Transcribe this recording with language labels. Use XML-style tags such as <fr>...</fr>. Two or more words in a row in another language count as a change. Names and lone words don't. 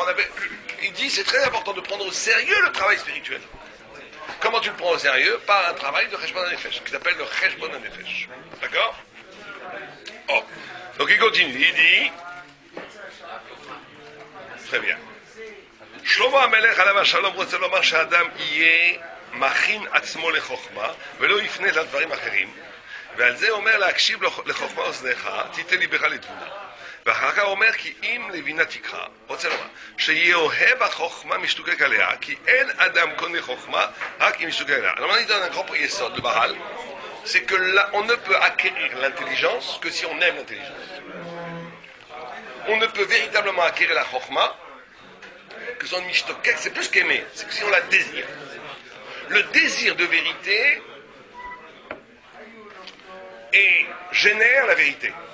<fr>Il dit, c'est très important de prendre au sérieux le travail spirituel. Comment tu le prends au sérieux? Par un travail de</fr> <he>חשבון הנפש,</he> <fr>qui s'appelle le</fr> <he>חשבון הנפש.</he> <fr>D'accord? Oh. Donc il continue. Il dit... Très bien.</fr> <he>שלמה המלך עליו השלום רוצה לומר שהאדם יהיה מכין עצמו לחוכמה ולא יפנה לדברים אחרים, ועל זה אומר להקשיב לחוכמה אוזניך תיתן ליבך לתבונה, ואחר כך אומר כי אם לבינה תקרא. רוצה לומר שיאהב החוכמה משתוקק עליה, כי אין אדם קונה חוכמה רק אם משתוקק עליה.</he> <fr>Alors on donne un grand yesod, le Baral, c'est que là, on ne peut acquérir l'intelligence que si on aime l'intelligence. On ne peut véritablement acquérir la chokma que son mishtokek, c'est plus qu'aimer, c'est que si on la désire. Le désir de vérité génère la vérité.</fr>